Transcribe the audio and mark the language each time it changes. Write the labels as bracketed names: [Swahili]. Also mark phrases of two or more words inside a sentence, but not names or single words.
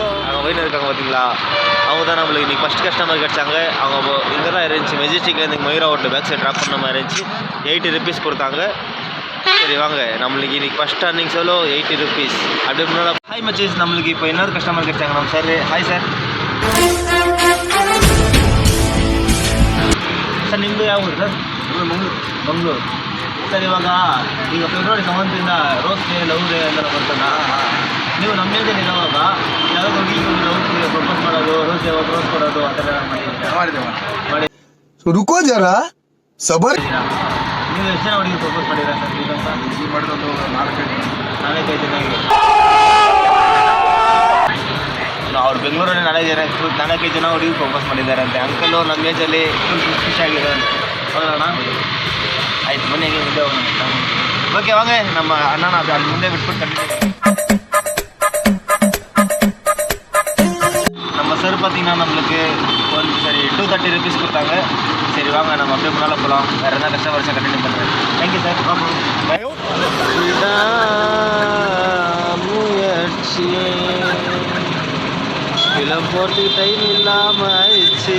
[Tamil] அவங்க வயலில் இருக்காங்க பார்த்தீங்களா? அவங்க தான் நம்மளுக்கு இன்றைக்கி [English] first customer [Tamil] கிடச்சாங்க. அவங்க இங்கே தான் இருந்துச்சு, மெஜிஸ்டிக்லேருந்து மயூரா ஓட்டு [English] back side [Tamil] ட்ராப் பண்ண மாதிரி இருந்துச்சு. 80 rupees கொடுத்தாங்க. சரி வாங்க, நம்மளுக்கு இன்றைக்கி [English] first turning [Tamil] சோலோ 80 rupees. அப்படி முன்னாடி ஹாய் மச்சீஸ், நம்மளுக்கு இப்போ இன்னொரு கஸ்டமர் கிடச்சாங்க. நம்ம சார், ஹாய் சார். [Kannada] ಸರ್ ನಿಮ್ಮದು ಯಾವ ಊರು ಸರ್? ಮಂಗಳೂರು. ಸರ್ ಇವಾಗ ಈಗ ಫೆಬ್ರವರಿ 7 ರೋಸ್ಗೆ [English] love day [Kannada] ಅಂತ ಬರ್ತದ. ನೀವು ನಮ್ಮ ಏಜಲ್ಲಿ ಇರುವಾಗ ಯಾವ್ದು ಹುಡುಗಿ [English] love propose [Kannada] ಮಾಡೋದು, ರೋಸ್ ಕೊಡೋದು ಆ ಥರ ಮಾಡಿ [Hindi] रुको ज़रा सबर. [Kannada] ನೀವು ಎಷ್ಟು ಜನ ಹುಡುಗಿ ಪ್ರಪೋಸ್ ಮಾಡಿದ್ದೀರಾ ಸರ್? ಈಗ ಮಾಡಿರೋದು 4-5 ಜನ. ಅವ್ರು ಬೆಂಗಳೂರಲ್ಲಿ 4-5 ಜನ ಹುಡುಗಿ ಪ್ರಪೋಸ್ ಮಾಡಿದ್ದಾರೆ ಅಂತೆ. ಅಂಕಲು ನಮ್ಮ ಏಜಲ್ಲಿ ಫುಲ್ ಖುಷಿ ಆಗಿದೆ. ಹೌದಣ್ಣ? ಆಯ್ತು, ಬನ್ನಿ ಹೇಗೆ ಮುಂದೆ ಹೋಗೋಣ. ಓಕೆ ವಾங்க, [Tamil] நம்ம அண்ணா [Kannada] ಅಲ್ಲಿ ಮುಂದೆ ಬಿಟ್ಬಿಟ್ಟು [Tamil] நம்ம சார் பார்த்தீங்கன்னா நம்மளுக்கு ஒரு சரி 230 rupees கொடுத்தாங்க. சரி வாங்க நம்ம அப்படியே முன்னால் போகலாம். வேறு எதாவது [English] customers continue [Tamil] பண்ணுறேன். [English] thank you sir. [Tamil] முயற்சி ஃபிலம் போட்டு டைம் இல்லாமல் ஆயிடுச்சு.